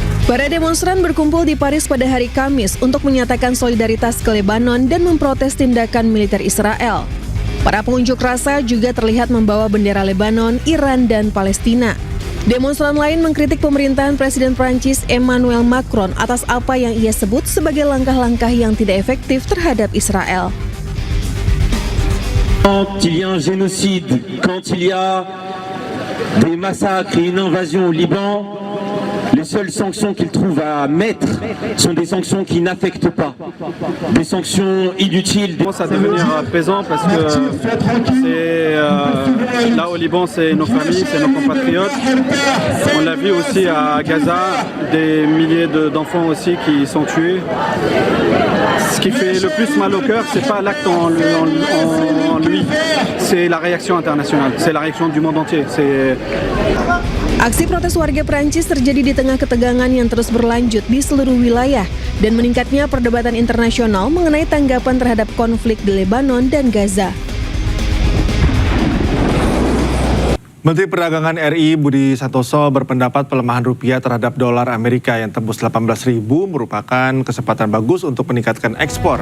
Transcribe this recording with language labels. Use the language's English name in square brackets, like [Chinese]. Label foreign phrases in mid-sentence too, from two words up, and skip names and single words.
[Indonesian] Para demonstran berkumpul di Paris pada hari Kamis untuk menyatakan solidaritas ke Lebanon dan memprotes tindakan militer Israel. Para pengunjuk rasa juga terlihat membawa bendera Lebanon, Iran, dan Palestina. Demonstran lain mengkritik pemerintahan Presiden Prancis Emmanuel Macron atas apa yang ia sebut sebagai langkah-langkah yang tidak efektif terhadap Israel. [French] Quand il y a un génocide, quand il y a des massacres et une invasion au Liban, les seules sanctions qu'ils trouvent à mettre sont des sanctions qui n'affectent pas, des sanctions inutiles. Ça commence à devenir pesant parce que là au Liban, c'est nos familles, c'est nos compatriotes. On l'a vu aussi à Gaza, des milliers d'enfants aussi qui sont tués. Ce qui fait le plus mal au cœur, c'est pas l'acte en lui, c'est la réaction internationale, c'est la réaction du monde entier. [Indonesian] Aksi protes warga Prancis terjadi di tengah ketegangan yang terus berlanjut di seluruh wilayah dan meningkatnya perdebatan internasional mengenai tanggapan terhadap konflik di Lebanon dan Gaza. Menteri Perdagangan RI Budi Santoso berpendapat pelemahan rupiah terhadap dolar Amerika yang tembus 18.000 merupakan kesempatan bagus untuk meningkatkan ekspor.